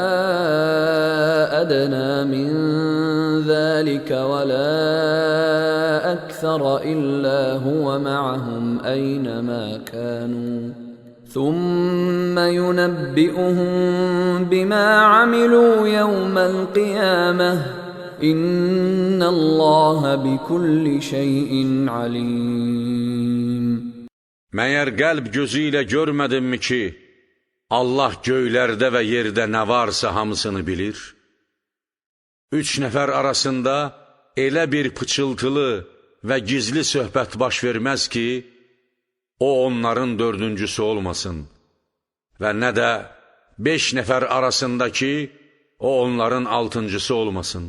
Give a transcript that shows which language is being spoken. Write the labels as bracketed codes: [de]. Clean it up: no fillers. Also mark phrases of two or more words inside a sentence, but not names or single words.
[ar] أَدْنَىٰ مِن ذَٰلِكَ وَلَا أَكْثَرَ إِلَّا هُوَ مَعَهُمْ أَيْنَمَا كَانُوا ثُمَّ يُنَبِّئُهُم بِمَا عَمِلُوا يَوْمَ الْقِيَامَةِ إِنَّ اللَّهَ بِكُلِّ شَيْءٍ عَلِيمٌ. [az] Məyər qəlb gözü ilə görmədinmi ki, Allah göylərdə və yerdə nə varsa hamısını bilir? 3 nəfər arasında elə bir pıçıltılı və gizli söhbət baş verməz ki, o onların 4-cüsü olmasın və nə də 5 nəfər arasında ki, o onların 6-cısı olmasın.